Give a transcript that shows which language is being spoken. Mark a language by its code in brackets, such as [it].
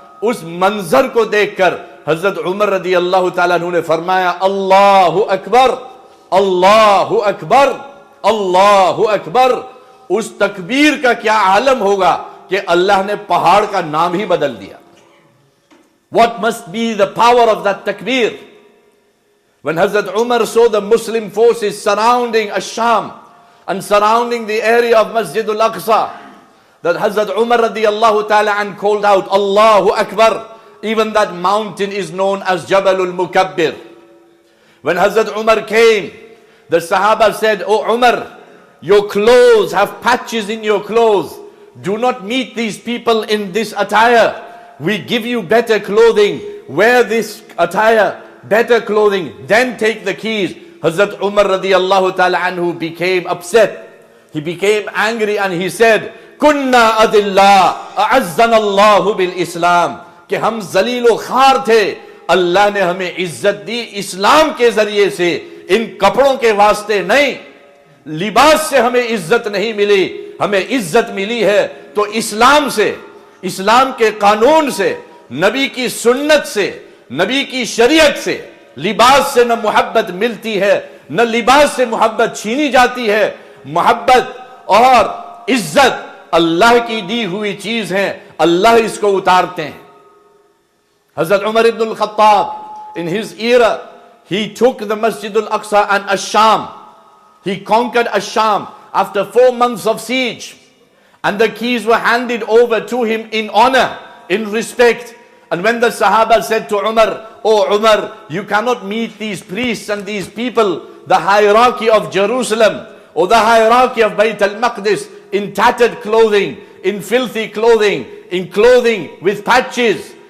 [hi] उस मंजर को देखकर हजरत उमर रदी अल्लाह ताला अन्हु ने फरमाया, अल्लाहु अकबर, अल्लाहु अकबर, अल्लाहु अकबर। उस तकबीर का क्या आलम होगा कि अल्लाह ने पहाड़ का नाम ही बदल दिया। [en] What must be the power of that takbir? When Hazrat Umar saw the Muslim forces surrounding Ash-Sham and surrounding the area of Masjidul Aqsa, that Hazrat Umar radiyallahu ta'ala an called out, Allahu Akbar. Even that mountain is known as Jabalul Mukabbir. When Hazrat Umar came, the Sahaba said, Oh Umar, your clothes have patches in your clothes. Do not meet these people in this attire. We give you better clothing. Wear this attire, better clothing. Then take the keys. Hazrat Umar radiyallahu ta'ala anhu became upset. He became angry and he said, [ar] Kunna adillah, a'azzana Allahu bil Islam. [hi] कि हम जलीलो खार थे, अल्लाह ने हमें इज्जत दी इस्लाम के जरिए से, इन कपड़ों के वास्ते नहीं। लिबास से हमें इज्जत नहीं मिली, हमें इज्जत मिली है तो इस्लाम से, इस्लाम के कानून से, नबी की सुन्नत से, नबी की शरीयत से। लिबास से न मोहब्बत मिलती है, न लिबास से मोहब्बत छीनी जाती है। मोहब्बत और इज्जत अल्लाह की दी हुई चीज है, अल्लाह इसको उतारते हैं। [en] Hazrat Umar ibn al-Khattab, in his era, he took the Masjidul Aqsa and Ash-Sham. He conquered Ash-Sham after 4 months of siege. And the keys were handed over to him in honor, in respect. And when the Sahaba said to Umar, Oh Umar, you cannot meet these priests and these people, the hierarchy of Jerusalem, or the hierarchy of Bayt al-Maqdis, in tattered clothing, in filthy clothing, in clothing with patches.